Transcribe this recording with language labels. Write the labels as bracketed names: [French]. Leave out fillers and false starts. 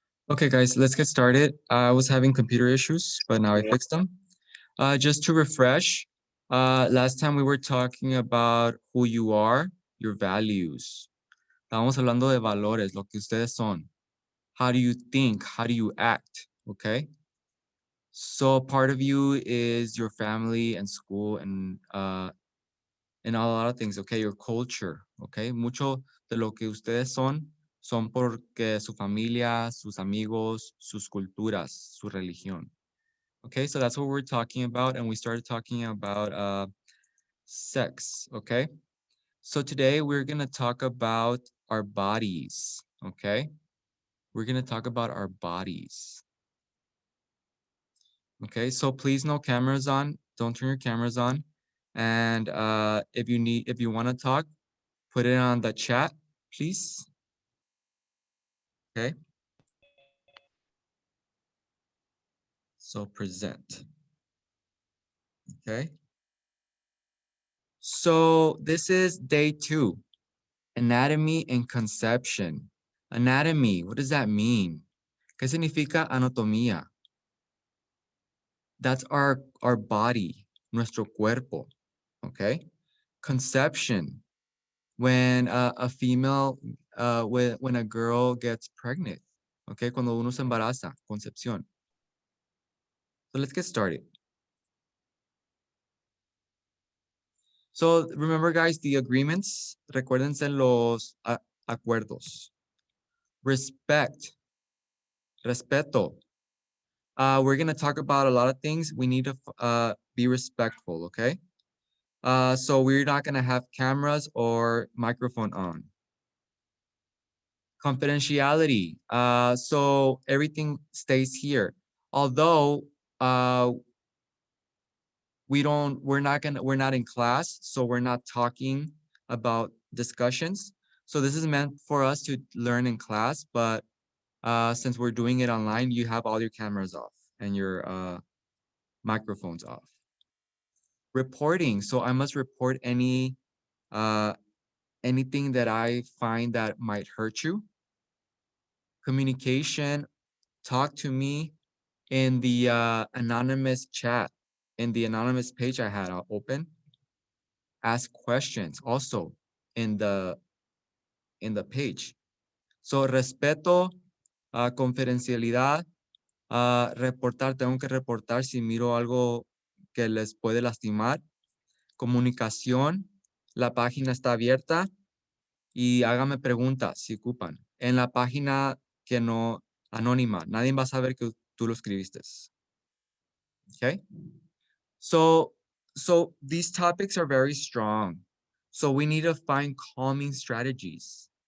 [English] Okay, guys, let's get started. I was having computer issues, but now I fixed them. Just to refresh, last time we were talking about who you are, your values. [Spanish] Estábamos hablando de valores, lo que ustedes son. [English] How do you think? How do you act? Okay. So part of you is your family and school and a lot of things. Okay, your culture. [Spanish] Okay, mucho de lo que ustedes son porque su familia, sus amigos, sus culturas, su religión. [English] Okay, so that's what we're talking about, and we started talking about sex. Okay, so today we're gonna talk about our bodies. Okay, we're gonna talk about our bodies. Okay, so please no cameras on. Don't turn your cameras on. And if you want to talk, put it on the chat, please. Okay. So present. Okay. So this is day 2, anatomy and conception. Anatomy, what does that mean? [Spanish] ¿Qué significa anatomía? [English] That's our body, [Spanish] nuestro cuerpo. [English] Okay. Conception, when a female, when a girl gets pregnant. [Spanish] Okay, cuando uno se embaraza, concepción. [English] So let's get started. So remember, guys, the agreements. [Spanish] Recuérdense los acuerdos. [English] Respect. Respeto. We're going to talk about a lot of things. We need to be respectful, okay? So we're not going to have cameras or microphone on. Confidentiality. So everything stays here. Although we're not in class, so we're not talking about discussions. So this is meant for us to learn in class, but since we're doing it online, you have all your cameras off and your microphones off. Reporting. So I must report anything that I find that might hurt you. Communication. Talk to me in the anonymous chat, in the anonymous page I had open. Ask questions also in the page. [Spanish] So respeto, confidencialidad, reportar, tengo que reportar si miro algo que les puede lastimar. Comunicación, la página está abierta y hágame preguntas si ocupan. En la página que no, anónima, nadie va a saber que tú lo escribiste. [English] Okay? So these topics are very strong. So we need to find calming strategies.